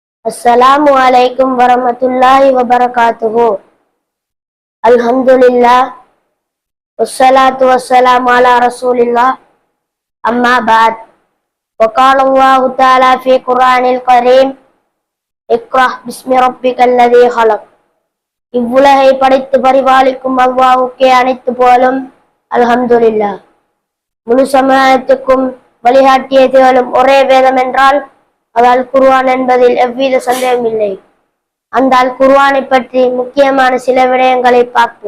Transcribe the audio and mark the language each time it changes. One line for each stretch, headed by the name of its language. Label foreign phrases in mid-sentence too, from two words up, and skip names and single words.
Arabic: السلام عليكم ورحمة الله وبركاته. Alhamdulillah. والصلاة والسلام على رسول الله. أما بعد. وقال الله تعالى في القرآن الكريم. اقرأ باسم ربك الذي خلق.
Tamil: இவ்வுலகை படைத்து பரிபாலிக்கும் அல்லாஹ்வுக்கே அனைத்து புகழும். அல்ஹம்துலில்லாஹ். முழு சமுதாயத்துக்கும் வழிகாட்டிய திகழும் ஒரே வேதம் என்றால் அது அல் குர்ஆன் என்பதில் எவ்வித சந்தேகமில்லை. அந்த அல் குர்ஆனை பற்றி முக்கியமான சில விடயங்களை பார்ப்போம்.